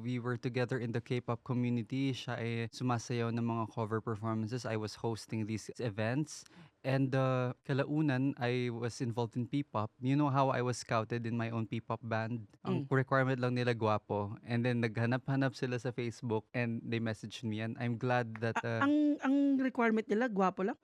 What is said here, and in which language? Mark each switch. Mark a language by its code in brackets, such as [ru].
[en] We were together in the K-pop community. [tl] Siya ay sumasayaw ng mga cover performances. [en] I was hosting these events. And kalaunan, I was involved in P-pop. You know how I was scouted in my own P-pop band? [tl] Ang requirement lang nila gwapo. [en] And then [tl] naghanap-hanap sila sa [en] Facebook and they messaged me. And I'm glad that... [tl] Ang requirement nila, gwapo lang?